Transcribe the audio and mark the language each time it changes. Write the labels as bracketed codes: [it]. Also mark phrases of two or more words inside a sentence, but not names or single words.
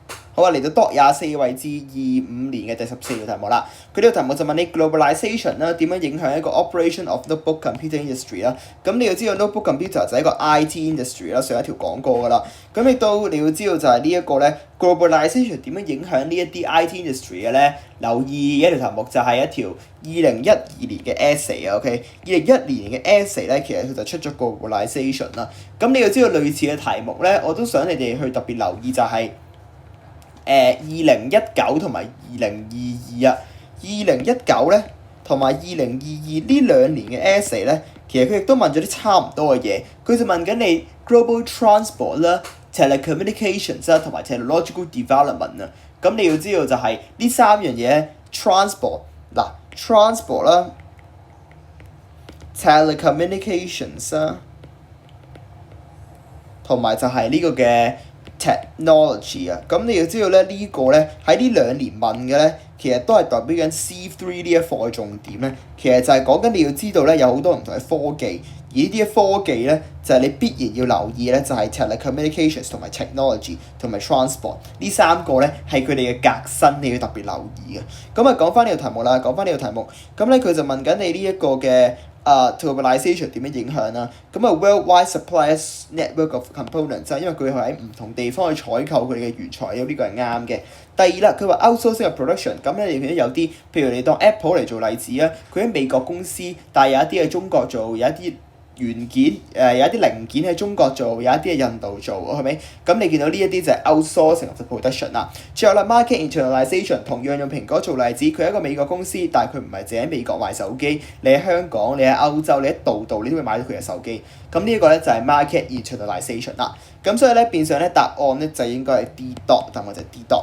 [yue] 好啊，嚟到 24位至25年嘅第14條題目啦。佢呢個題目就問你 globalization 啦點樣影響一個 [en] operation of notebook computer industry [yue] 啦。咁你要知道 [en] notebook computer [yue] 就係一個 [en] IT industry [yue] 啦，上一條講過噶啦。咁亦都你要知道就係呢一個咧 globalization 點樣影響呢一啲 [en] IT industry [yue] 嘅咧？留意一條題目就係一條2012年嘅 essay 啊 ，OK？ 2012年嘅 essay 咧，其實佢就出咗 globalization 啦。咁你要知道類似嘅題目咧，我都想你哋去特別留意就係2019同埋2022啊。2019咧同埋2022呢兩年嘅 essay 咧，其實佢亦都問咗啲差唔多嘅嘢，佢就問緊你 [en] global transport [yue] 啦、telecommunications 啦同埋 [en] technological development [yue] 啊。咁你要知道就係呢三樣嘢 transport 嗱 transport 啦、telecommunications 啦，同埋就係呢個嘅 technology 啊。咁你要知道咧呢個咧喺呢兩年問嘅咧，其實都係代表緊 C3 呢一課嘅重點咧。其實就係講緊你要知道咧有好多唔同嘅科技，而呢啲科技咧就係你必然要留意咧，就係 telecommunications 同埋 technology 同埋 transport 呢三個咧係佢哋嘅革新，你要特別留意嘅。咁啊講翻呢個題目啦，講翻呢個題目，咁咧佢就問緊你呢一個嘅globalization 點樣影響啦？咁啊 [en] worldwide suppliers network of components [yue] 因為佢係喺唔同地方去採購佢哋嘅原材料，呢個係啱嘅。第二啦，佢話 [en] outsourcing of production， [yue] 咁咧你見到有啲，譬如你當 Apple 嚟做例子啊，佢喺美國公司，但係有一啲喺中國做，有一啲元件有一啲零件喺中國做，有一啲喺印度做，係咪？咁你見到呢一啲就係 [en] outsourcing of the production [yue] 啦。最後啦 [en] market internationalization [yue] 同樣用蘋果做例子，佢係一個美國公司，但係佢唔係淨喺美國賣手機，你喺香港、你喺歐洲、你喺度你都會買到佢嘅手機。咁呢一個咧就係 [en] market internationalization [yue] 啦。咁所以咧變相咧答案咧就應該係 [en] D dot， [yue] 答案就係 [en] D dot。